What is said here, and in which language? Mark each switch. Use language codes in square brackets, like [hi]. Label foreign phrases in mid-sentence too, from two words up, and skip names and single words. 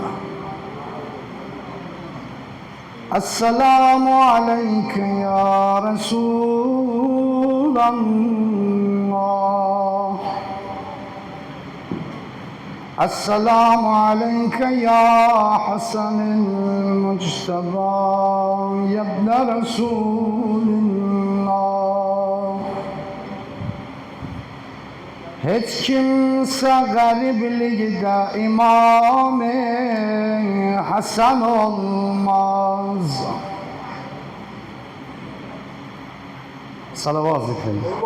[ar] السلام عليك يا رسول الله. السلام عليك يا حسن المجتبى يا ابن رسول الله. [tr] Hiç kimse gariplikte İmam-ı Hasan olmaz. Salavat zikreyin.